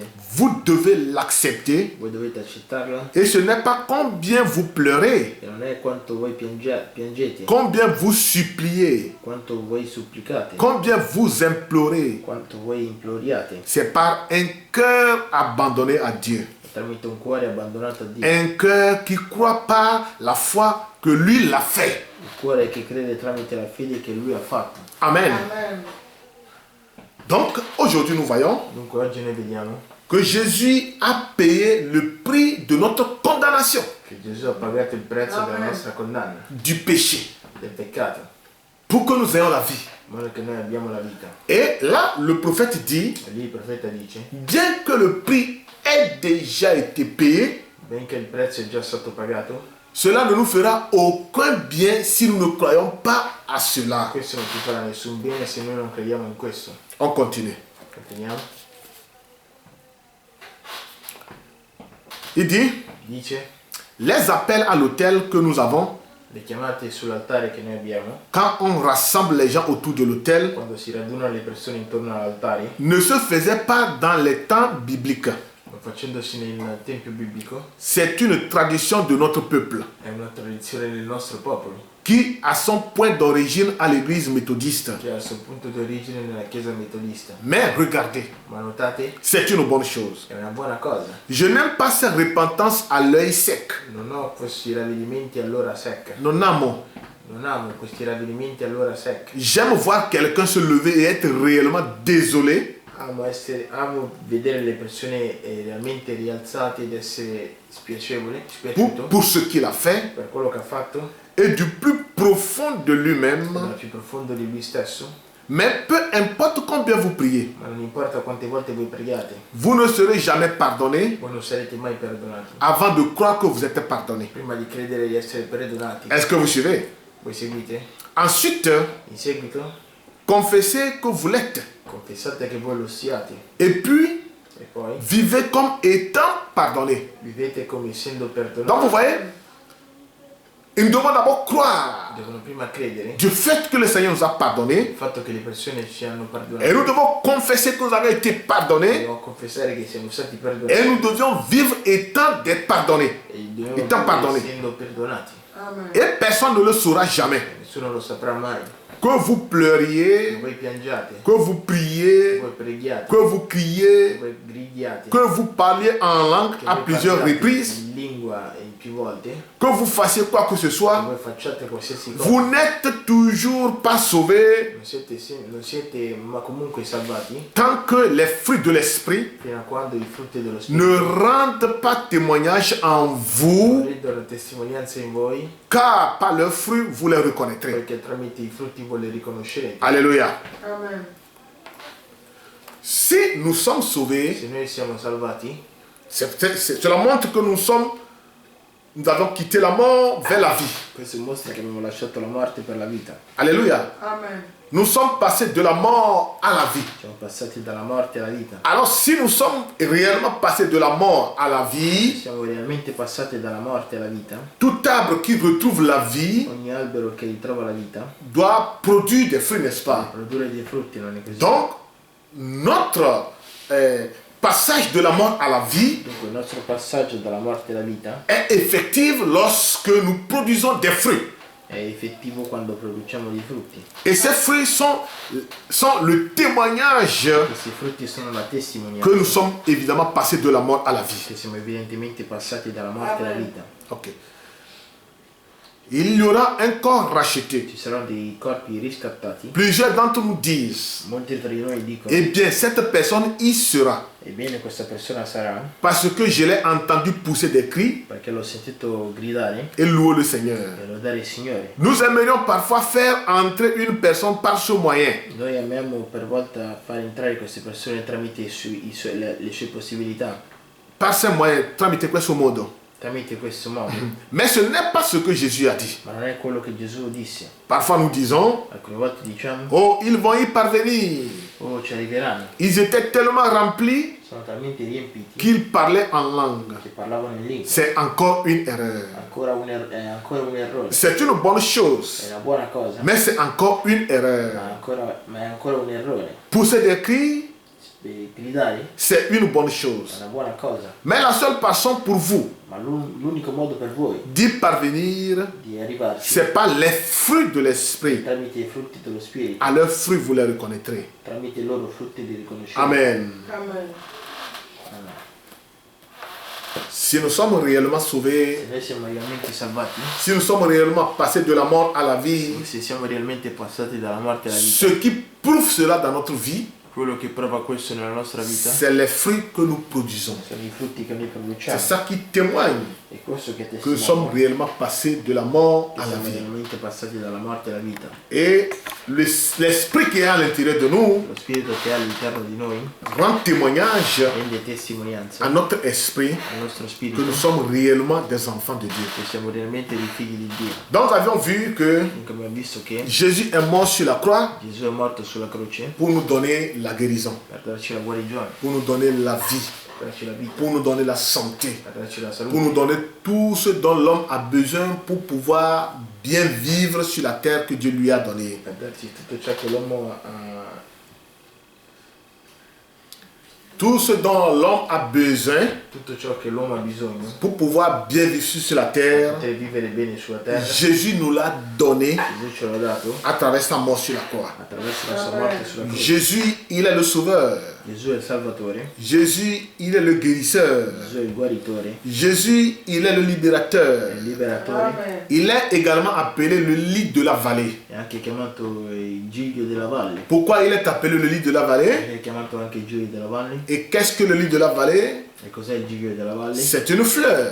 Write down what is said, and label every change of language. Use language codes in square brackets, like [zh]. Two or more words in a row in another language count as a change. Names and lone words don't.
[fr] vous devez l'accepter. [it] Voi dovete accettarla [fr] Et ce n'est pas combien vous pleurez, [it] e non è quanto voi piangete, [fr] combien vous suppliez, [it] quanto voi supplicate, [fr] combien vous implorez. [it] quanto voi imploriate. [fr] C'est par un cœur abandonné à Dieu. [it] È tramite un cuore abbandonato a Dio. [fr] Un cœur qui croit par la foi que lui l'a fait. [it] Il cuore che crede tramite la fede che Lui ha fatto. [fr] Amen. Donc aujourd'hui nous voyons [it] Dunque oggi noi vediamo [fr] que Jésus a payé le prix de notre condamnation, [it] che Gesù ha pagato il prezzo della nostra condanna, [fr] du péché, [it] del peccato, [fr] pour que nous ayons la vie. [it] in modo che noi abbiamo la vita. [fr] Et là, le prophète dit, [it] E lì il profeta dice, [fr] bien que le prix ait déjà été payé, [it] benché il prezzo è già stato pagato, [fr] cela ne nous fera aucun bien si nous ne croyons pas à cela. [it] questo non ti farà nessun bene se noi non crediamo in questo. [fr] On continue. [it] Continuiamo. [fr] Il dit, [it] Dice, [fr] les appels à l'autel que nous avons, [it] le chiamate sull'altare che noi abbiamo, [fr] quand on rassemble les gens autour de l'autel, [it] quando si radunano le persone intorno all'altare, [fr] ne se faisaient pas dans les temps bibliques. [it] facendosi nel tempio biblico, [fr] C'est une tradition de notre peuple [it] è una tradizione del nostro popolo, [fr] qui a son point d'origine à l'église méthodiste. [it] che ha il suo punto d'origine nella chiesa metodista. [fr] Mais regardez, [it] Ma notate, [fr] c'est une bonne chose. [it] è una buona cosa. [fr] Je n'aime pas cette repentance à l'œil sec. [it] Non ho questi ravvedimenti all'ora secca. Non amo. Non amo questi ravvedimenti all'ora secca. [fr] J'aime voir quelqu'un se lever et être réellement désolé [it] Amo vedere le persone realmente rialzate ed essere spiaciuto [fr] pour ce qu'il a fait [it] per quello che ha fatto, [fr] et du plus profond de [it] dal [fr] lui-même. [it] più profondo di lui stesso. [fr] Mais peu importe combien vous priez, [it] Ma non importa quante volte voi preghiate, [fr] vous ne serez jamais pardonné [it] voi non sarete mai perdonati [fr] avant de croire que vous êtes pardonné. [it] prima di credere di essere perdonati. [fr] Est-ce que vous suivez? [it] Voi seguite? [fr] Ensuite, [it] In seguito [fr] confessez que vous l'êtes. [it] confessate che voi lo siate [fr] Et puis, [it] e poi [fr] vivez comme étant pardonné. [it] vivete come essendo [fr] Donc vous [it] perdonati. [fr] voyez, il doit d'abord croire [it] Devono prima credere [fr] du fait que le Seigneur nous a pardonné. [it] il fatto che le persone ci hanno [fr] Et [it] perdonati. [fr] nous devons confesser que nous avons été pardonnés. [it] Dobbiamo confessare che siamo stati [fr] Et [it] perdonati [fr] nous devions vivre étant des pardonnés. [it] e dobbiamo [fr] Étant [it] vivere [fr] pardonné. [it] essendo perdonati. [fr] Et personne ne le saura jamais. [it] Nessuno lo saprà mai. [fr] Que vous [it] Se [fr] pleuriez, [it] voi piangiate, [fr] que vous [it] se [fr] priez, [it] voi preghiate, [fr] que vous [it] se [fr] criez, [it] voi gridiate, [fr] que vous parliez en langue [it] che [fr] à [it] voi [fr] plusieurs [it] parliate [fr] reprises, [it] in lingua e in più volte, [fr] que vous fassiez quoi que ce [it] se [fr] soit, [it] voi facciate qualsiasi cosa, [fr] vous n'êtes toujours pas sauvés [it] non siete ma comunque salvati [fr] tant que les fruits de l'esprit [it] fino a quando i frutti dello [fr] ne [it] Spirito [fr] rendent pas témoignage en [it] non [fr] vous, [it] rendono testimonianza in voi, [fr] car par leurs fruits vous les reconnaîtrez. [it] perché tramite i frutti voi li riconoscerete. [fr] Alléluia. [it] Amen. [fr] Si nous sommes sauvés, [it] Se noi siamo salvati, [fr] cela montre que nous avons quitté la mort vers la vie. [it] questo mostra che abbiamo lasciato la morte per la vita. [fr] Alléluia. [it] Amen. [fr] Nous sommes passés de la mort à la vie. [it] Siamo passati dalla morte alla vita. [fr] Alors si nous sommes réellement passés de la mort à la vie, [it] Siamo realmente passati dalla morte alla vita. [fr] tout arbre qui retrouve la vie [it] Ogni albero che ritrova la vita [fr] doit produire des fruits, n'est-ce pas? [it] produrre dei frutti, non è così? [fr] Donc, notre passage de la mort à la vie [it] Dunque il nostro passaggio dalla morte alla vita [fr] est effectif lorsque nous produisons des fruits. [it] è effettivo quando produciamo dei frutti. [fr] Et ces fruits sont le témoignage [it] Questi frutti sono la testimonianza [fr] que nous sommes évidemment passés de la mort à la vie. [it] che siamo evidentemente passati dalla morte alla [fr] Amen. [it] vita. [fr] Ok. il y aura un corps racheté. [it] ci saranno dei corpi riscattati. [fr] Plusieurs d'entre nous disent, [it] Molti tra di noi dicono, [fr] eh bien, cette personne y sera. [it] ebbene questa persona sarà, [fr] Parce que je l'ai entendu pousser des cris [it] perché l'ho sentito gridare [fr] et louer le Seigneur. [it] e lodare il Signore. [fr] Nous aimerions parfois faire entrer une personne par ce moyen. [it] Noi amiamo per volta far entrare queste persone tramite le sue possibilità, [fr] Par ce moyen, [it] tramite questo modo. tramite questo modo, [fr] Mais ce n'est pas ce que Jésus a dit. [it] ma non è quello che Gesù disse. [fr] Parfois nous disons, [it] Alcune volte diciamo, [fr] oh, ils vont y parvenir. [it] oh ci arriveranno, [fr] Ils étaient tellement remplis [it] sono talmente riempiti [fr] qu'ils parlaient en langue. [it] che parlavano in lingua. [fr] C'est encore une erreur. [it] È ancora un errore, [fr] C'est une bonne [it] è [fr] chose, [it] una buona cosa, [fr] mais c'est encore une erreur. [it] ma è ancora un errore. [fr] Pousser des cris, [it] Gridare [fr] c'est une bonne [it] è [fr] chose. [it] una buona cosa, [fr] Mais la seule façon pour vous [it] ma l'unico modo per voi [fr] d'y parvenir, [it] di arrivarci [fr] c'est pas les fruits de l'esprit. [it] tramite i frutti dello Spirito, [fr] À leurs fruits, vous les reconnaîtrez. [it] tramite i loro frutti li riconoscerete. [fr] Amen. [it] Amen. [fr] Si nous sommes réellement sauvés, [it] Se noi siamo realmente salvati, [fr] si nous sommes réellement passés de la mort à la vie, [it] se siamo realmente passati dalla morte alla vita, [fr] ce qui prouve cela dans notre vie, [it] quello che prova questo nella nostra vita [fr] c'est les fruits que nous produisons. [it] sono i frutti che noi [fr] C'est [it] produciamo. [fr] ça qui témoigne [it] È questo che [fr] que nous sommes [it] testimonia [fr] réellement passés de la mort [it] che [fr] à la [it] siamo [fr] vie. [it] realmente passati dalla morte alla vita. [fr] Et l'esprit qui est à l'intérieur de nous [it] Lo spirito che è all'interno di noi [fr] rend témoignage [it] rende testimonianza [fr] à notre esprit [it] al nostro [fr] que [it] spirito [fr] nous sommes réellement des enfants de Dieu. [it] che siamo realmente dei figli di Dio. [fr] Donc nous avions vu que [it] Dunque abbiamo visto che [fr] Jésus est mort sur la croix [it] Gesù è morto sulla croce [fr] pour nous donner la guérison, [it] per darci la guarigione, [fr] pour nous donner la vie, [it] per darci la vita, [fr] pour nous donner la santé, [it] per darci la [fr] pour [it] salute, [fr] nous donner tout ce dont l'homme a besoin pour pouvoir bien vivre sur la terre que Dieu lui a donnée. [it] per darci tutto ciò che l'uomo ha, [fr] Tout ce dont l'homme a besoin [it] tutto ciò che l'uomo ha bisogno [fr] pour pouvoir bien vivre sur la [it] per [fr] terre. [it] poter vivere bene sulla terra. [fr] Jésus nous l'a donné [it] Gesù ce l'ha dato [fr] à travers sa mort sur la croix. [it] attraverso la sua morte sulla croce. [fr] Jésus, il est le sauveur. [it] Gesù è il Salvatore, [fr] Jésus, il est le guérisseur. [it] Gesù è il guaritore, [fr] Jésus, il est le [it] è [fr] libérateur. [it] il liberatore, [fr] Amen. Il est également appelé le lit de la vallée. [it] è anche chiamato il Giglio della Valle, [fr] Pourquoi il est appelé le lit de la vallée? [it] è chiamato anche il Giglio della Valle. [fr] Et qu'est-ce que le lit de la vallée? [it] E cos'è il Giglio della Valle? [fr] C'est une fleur.